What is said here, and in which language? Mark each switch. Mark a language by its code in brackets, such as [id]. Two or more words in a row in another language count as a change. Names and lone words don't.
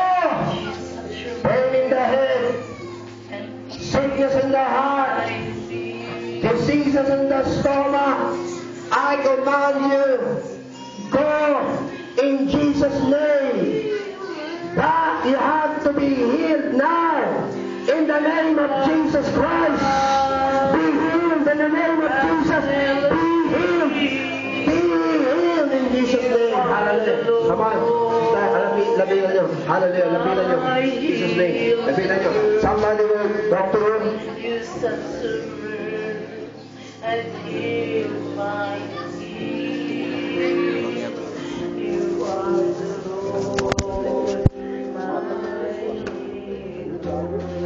[en] Pain in the head, sickness in the heart, diseases in the stomach, I command you, go in Jesus' name. That you have to be healed healed now. In the name of Jesus Christ. Be healed in the name of Jesus. Be healed. Be healed in Jesus' name. Hallelujah. Come on. [ilo] Labilan nyo. Hallelujah. Labilan nyo. [en] Jesus' name. [ilo] Labilan nyo. [en] Somebody will talk to him. You suffered and heal my disease. You are the Lord, my healer.